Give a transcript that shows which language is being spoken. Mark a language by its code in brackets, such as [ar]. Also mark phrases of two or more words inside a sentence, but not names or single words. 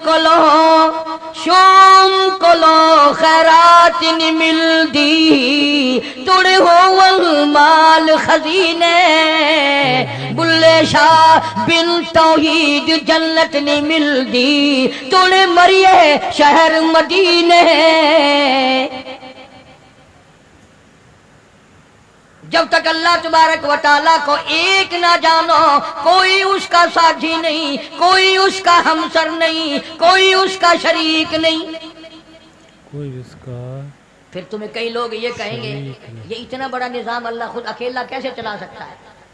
[pa] کولوں خیرات نہیں ملدی، تڑ ہوول مال خزینے، بلھے شاہ بن توحید جنت نہیں ملدی، تڑ مریے شہر مدینے. [ur] جب تک اللہ تبارک و تعالیٰ کو ایک نہ جانو، کوئی اس کا ساتھی نہیں، کوئی اس کا ہمسر نہیں، کوئی اس کا شریک نہیں. کوئی اس کا پھر تمہیں کئی لوگ یہ کہیں گے یہ اتنا بڑا نظام اللہ خود اکیلا کیسے چلا سکتا ہے?